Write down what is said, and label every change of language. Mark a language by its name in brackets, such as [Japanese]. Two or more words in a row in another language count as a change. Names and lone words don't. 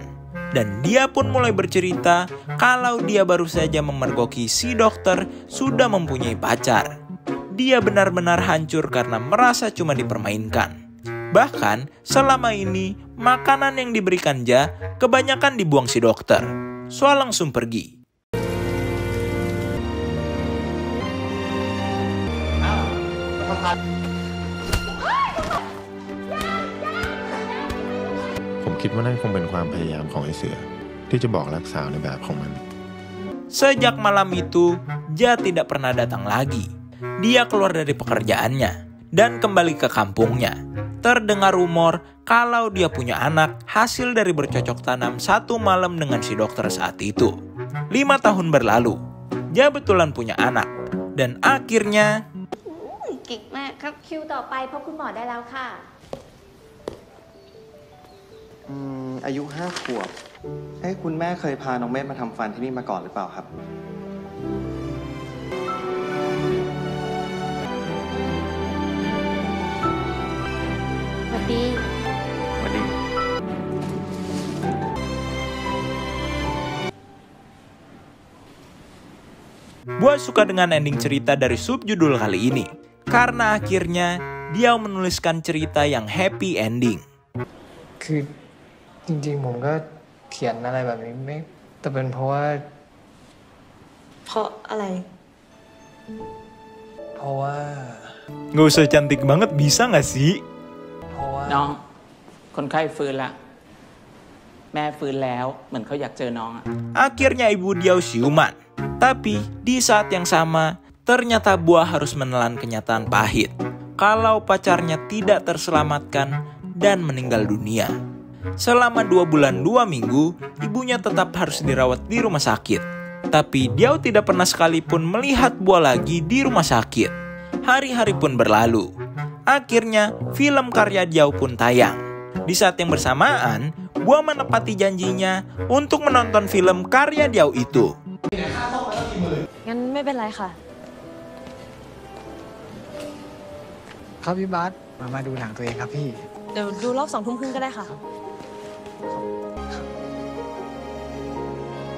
[Indonesian] Dan dia pun mulai bercerita kalau dia baru saja memergoki si dokter sudah mempunyai pacar. Dia benar-benar hancur karena merasa cuma dipermainkan. Bahkan selama ini makanan yang diberikan Jia kebanyakan dibuang si dokter. Sua langsung pergi. [Thai] ผมคิดว่านั่นคงเป็นความพยายามของไอ้เสือที่จะบอกรักสาวในแบบของมัน [Indonesian] Sejak malam itu, Jia tidak pernah datang lagi. Dia keluar dari pekerjaannya dan kembali ke kampungnya. Terdengar rumor kalau dia punya anak hasil dari bercocok tanam satu malam dengan si dokter saat itu. 5 tahun berlalu, Jia betulan punya anak. Dan akhirnya... [Thai] เก่งมากครับคิวต่อไปพบคุณหมอได้แล้วค่ะ อายุ5 ขวบคุณแม่เคยพาน้องเมธมาทำฟันที่นี่มาก่อนหรือเปล่าครับ สวัสดี [Indonesian] Gua suka dengan ending cerita dari subjudul kali ini. Karena akhirnya dia menuliskan cerita yang [English] happy ending. [Thai] คือจริงๆผมก็เขียนอะไรแบบนี้ไม่แต่เป็นเพราะว่า เพราะอะไร เพราะว่า [Indonesian] Gak usah cantik banget bisa gak sih? [Thai] เพราะว่า น้องคนไข้ฟื้นละแม่ฟื้นแล้วเหมือนเขาอยากเจอน้องอะ [Indonesian] Akhirnya ibu Diao siuman. Tapi di saat yang sama, ternyata Buah harus menelan kenyataan pahit. Kalau pacarnya tidak terselamatkan dan meninggal dunia. Selama 2 bulan 2 minggu, ibunya tetap harus dirawat di rumah sakit. Tapi Diao tidak pernah sekalipun melihat Buah lagi di rumah sakit. Hari-hari pun berlalu. Akhirnya, film karya Diao pun tayang. Di saat yang bersamaan, Buah menepati janjinya untuk menonton film karya Diao itu. [Thai] งั้นไม่เป็นไรค่ะ ครับพี่บัสมาดูหนังตัวเองครับพี่ เดี๋ยวดูรอบ 20:30 ก็ได้ค่ะ